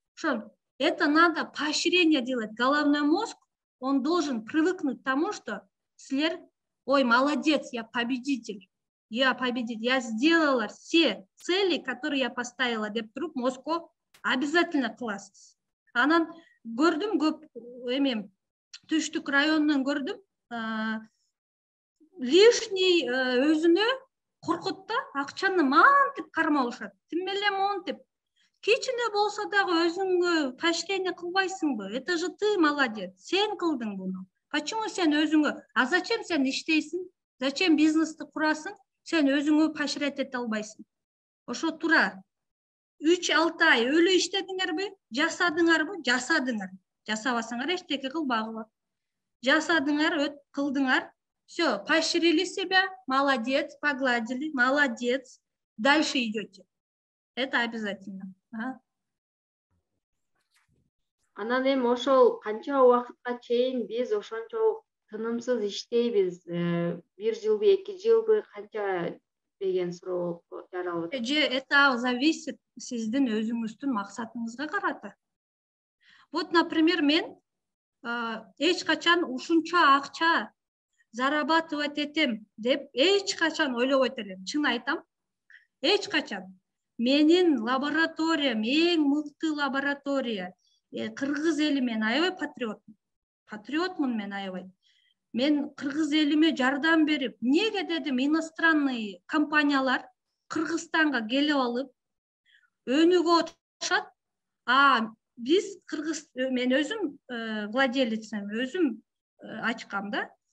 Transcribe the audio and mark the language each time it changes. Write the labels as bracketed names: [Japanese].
[Russian] Ошо, это надо поощрение делать. Головной мозг, он должен привыкнуть к тому, что [Kyrgyz] силер, [Russian] ой, молодец, я победитель, я сделала все цели, которые я поставила, [Kyrgyz] деп туруп мозгко обязательно кыласыз. Анан көрдүм көп эми Түштүк районунан көрдүм, лишний өзүнө коркут да, акчаны мантип кармалышат. Тим эле монтип. Кичине болсо дагы өзүңгө поощрение кылбайсыңбы? [Russian] Это же ты молодец. [Kyrgyz] Сен кылдың буну. [Russian] Почему [Kyrgyz] сен өзүңгө? [Russian] А зачем [Kyrgyz] сен иштейсиң? [Russian] Зачем [Kyrgyz] бизнести курасың? Сен өзүңгө поощрять эте албайсың. Ошо тура 3-6 ай өлө иштедиңерби? Жасадыңарбы? Жасадыңар. Жасабасаңар эчтеке кылбагыла. Жасадыңар, кылдыңар. [Russian] Все, поощрили себя, молодец, погладили, молодец. Дальше идете. Это обязательно. [Kyrgyz] Анан эми ошол канча убакытка чейин биз ошончо тынымсыз иштейбиз? 1 жылбы, 2 жылбы, канча деген суроо жаралып атат. [Russian] Это зависит [Kyrgyz] сиздин өзүңүздүн максатыңызга карата. [Russian] Вот, например, [Kyrgyz] мен эч качан ушунча акча [Russian] зарабатывать [Kyrgyz] этем деп эч качан ойлобойт элем. Чын айтам, эч качан. Менин лабораториям эң мыкты лаборатория. Кыргыз эли мен аябай патриотмун мен аябай. Мен кыргыз элиме жардам берип, неге дедим, [Russian] иностранный [Kyrgyz] компаниялар Кыргызстанга келип алып, өнүгүп отушат. Биз кыргыз, мен өзүм [Russian] владелецем, [Kyrgyz] өзүм ачкам да.